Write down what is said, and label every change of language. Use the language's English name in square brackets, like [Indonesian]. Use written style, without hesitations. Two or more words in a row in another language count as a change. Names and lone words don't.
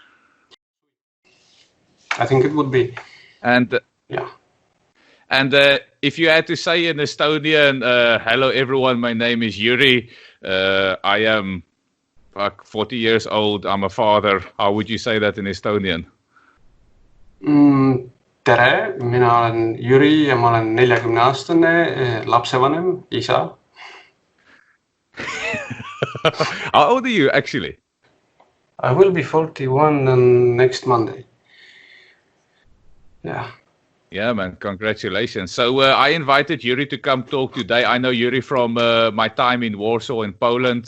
[English] I think it would be. And yeah. And if you had to say in Estonian, hello everyone, my name is Jüri. I am 40 years old. I'm a father. How would you say that in Estonian? [Estonian] Tere, mina olen Jüri ja ma olen 40-aastane lapsevanem, isa. [English] How old are you actually? I will be 41 on next Monday. Yeah. Yeah, man, congratulations. So I invited Jüri to come talk today. I know Jüri from my time in Warsaw in Poland.